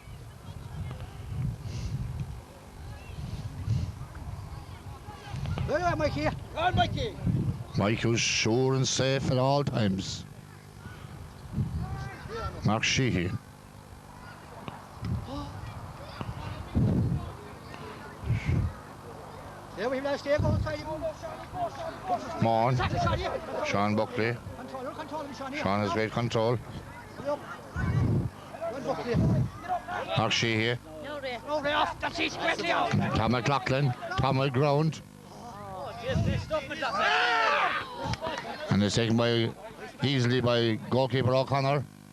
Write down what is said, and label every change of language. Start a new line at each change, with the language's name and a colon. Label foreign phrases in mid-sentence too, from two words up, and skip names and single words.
English: There, Mikey. On, Mikey. Mike who's sure and safe at all times. Mark Sheehy. There we have stay go outside him. Maughan. Sean Buckley. Sean has great control. Mark Sheehy. No, Ray off. That's it. Quickly out. Tom McLaughlin. Tom McGround. And it's taken easily by goalkeeper O'Connor.